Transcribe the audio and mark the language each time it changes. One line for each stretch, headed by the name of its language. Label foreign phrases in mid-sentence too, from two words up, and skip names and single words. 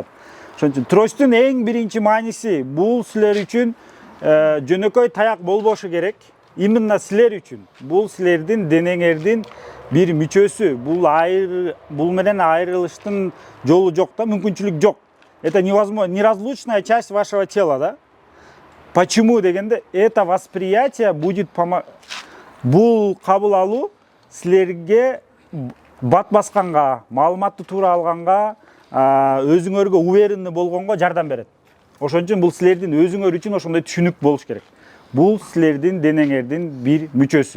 Kyrgyz: Ошон үчүн тростун эң биринчи мааниси бул силер үчүн жөнөкөй таяк болбошу керек. Именно силер үчүн. Бул силердин денеңердин бир мүчөсү. Бул менен айрылыштын жолу жок да, мүмкүнчүлүк жок.
Russian: Это неразлучная часть вашего тела, да?
Kyrgyz: Почему дегенде
Russian: это восприятие будет
Kyrgyz: бул кабыл алуу силерге бат басканга, маалыматты туура алганга, өзүңөргө уверенный болгонго жардам берет. Ошон үчүн бул силердин өзүңөр үчүн ошондой түшүнүк болуш керек. Бул силердин денеңердин бир мүчөсү.